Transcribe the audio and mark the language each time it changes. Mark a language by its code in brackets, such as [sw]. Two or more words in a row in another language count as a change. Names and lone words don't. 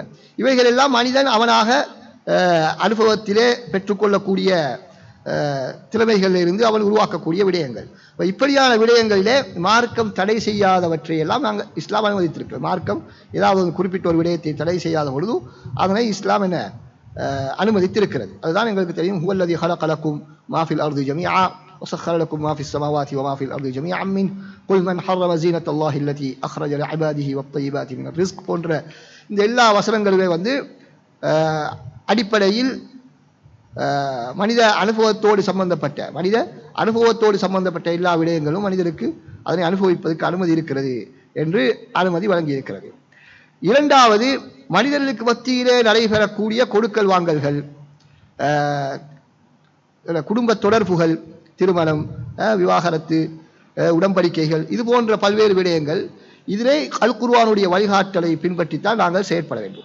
[ta] இவைகள் எல்லாம் மனிதன் அவனாக அனுபவத்திலே பெற்றுக்கொள்ளக்கூடிய திறமைகளிலிருந்து அவன் உருவாக்கக்கூடிய விடயங்கள். இப்படியான விடயங்களிலே மார்க்கம் தடை செய்யாதவற்றையெல்லாம் நாங்கள் இஸ்லாம் அனுமதித்திருக்கிறோம். மார்க்கம் ஏதாவது ஒரு குறிப்பிட்ட ஒரு விடயத்தை தடை செய்யாத பொழுது அதனை இஸ்லாம் என்ன அனுமதித்திருக்கிறது. அதுதான் எங்களுக்கு தெரியும். [ar] هو الذي خلق لكم ما في الأرض جميعا وسخر لكم ما في السماوات وما في الأرض جميعا منه قل من حرم زينة الله التي أخرج لعباده والطيبات من الرزق [ta] போன்ற இந்த எல்லா வசனங்களுமே அடிப்படையில் மனித அனுபவத்தோடு சம்பந்தப்பட்ட எல்லா விடயங்களும் மனிதருக்கு அதனை அனுபவிப்பதற்கு அனுமதி இருக்கிறது என்று அனுமதி வழங்கியிருக்கிறது. இரண்டாவது, மனிதர்களுக்கு மத்தியிலே நடைபெறக்கூடிய கொடுக்கல் வாங்கல்கள், குடும்ப தொடர்புகள், திருமணம், விவாகரத்து, உடன்படிக்கைகள், இது போன்ற பல்வேறு விடயங்கள், இதிலே அல் குர்ஆனுடைய வழிகாட்டலை பின்பற்றித்தான் நாங்கள் செயற்பட வேண்டும்.